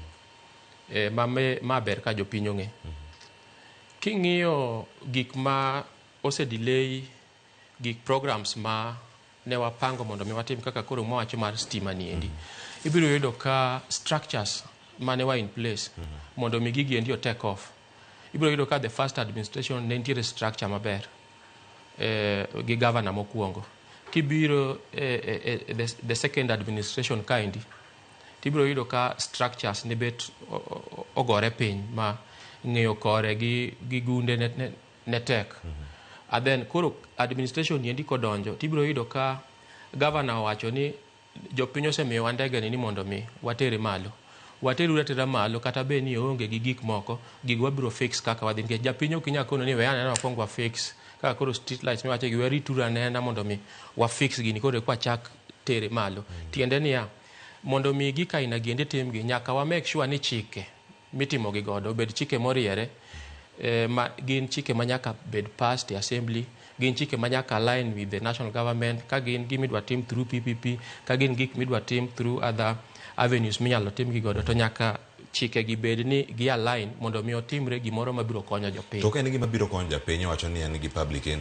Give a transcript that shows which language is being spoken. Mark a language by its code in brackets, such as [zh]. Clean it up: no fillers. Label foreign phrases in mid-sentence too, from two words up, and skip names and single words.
[luo] Ma ber ka jopiny ong'e. King'iyo gik ma osedelay, gik programs ma ne wapango mondo mi watim kaka koro mwawacho mar stima ni endi. Ibiro yudo ka structures mane wa [en] in place [luo] mondo mi gigi endi o [en] take off. [luo] Ibiro yudo ka the first administration ne nitiere structure maber gi governor mokwongo. Kibiro the second administration kind, tibiro yudo ka structures ne bet ogore piny ma ng'eyo kore gi gunde ne tek. And then koro administration yendi kodonjo, tibiro yudo ka governor owacho ni jopiny osemiyowa ndege ni mondo mi watere malo. Wateru atera malo kata be ni onge gi gik moko, gigo wabiro fix kaka wadhi. Nikech japiny ok inyalo kono ni we anena wakwong wa fix kaka koro street lights miwacho gi weri tura nena mondo mi wa fix gini koro kwa chak tere malo. Tiende niya, mondo mi gika ina giende timgi nyaka wa [en] make sure [luo] ni chike mitimo gi godo bed chike moriere, gin chike manyaka bed [en] passed the assembly, [luo] gin chike manyaka [en] align with the national government, [luo] ka gin gimidwa tim [en] through PPP, [luo] ka gin gik midwa tim [en] through other avenues [luo] minyalo tim gi godo, to nyaka chike gi bed ni gi align mondo mi otimre gimoro mabiro konyo jopiny. To ka en gima biro konyo jopiny wacho ni en gi public